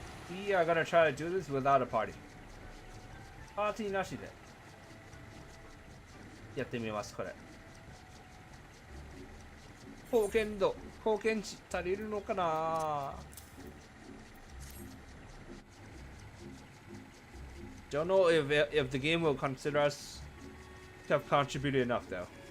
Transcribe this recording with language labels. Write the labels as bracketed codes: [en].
[en] We are gonna try to do this without a party. [ja] パーティーなしでやってみます。これ貢献値足りるのかな。 [en] Don't know if the game will consider us to have contributed enough though.